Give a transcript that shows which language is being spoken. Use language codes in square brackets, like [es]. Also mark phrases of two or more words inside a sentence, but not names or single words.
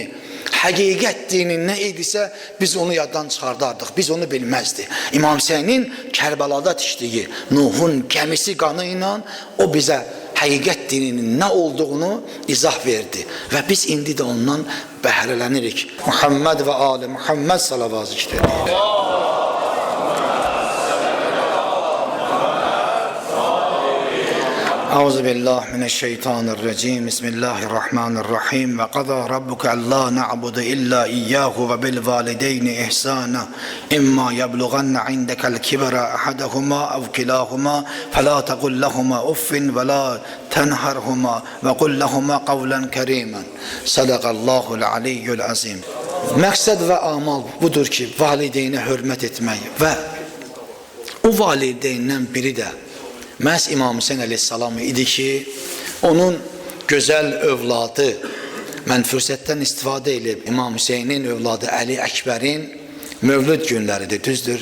[az] Həqiqət dinin nə idisə biz onu yaddan çıxardardıq, biz onu bilməzdik. İmam Hüseynin Kərbəlada tikdiyi Nuhun gəmisi qanı ilə o bizə həqiqət dininin nə olduğunu izah verdi və biz indi də ondan bəhrələnirik. Muhammed və Ali Muhammed salavat zikr edirik. [ar] أعوذ بالله من الشيطان الرجيم. بسم الله الرحمن الرحيم. وقضى ربك ألا نعبد إلا إياه وبالوالدين إحسانا. إما يبلغن عندك الكبر أحدهما أو كلاهما فلا تقل لهما أف ولا تنهرهما وقل لهما قولا كريما. صدق الله العلي العظيم. [az] Məqsəd və amal budur ki, valideynə hörmət etmək və o valideyndən biri də məhz İmam Hüseyin əleyhissalam idi ki, onun gözəl övladı, mən fürsətdən istifadə edib, İmam Hüseynin övladı Əli Əkbərin mövlüd günləridir, düzdür.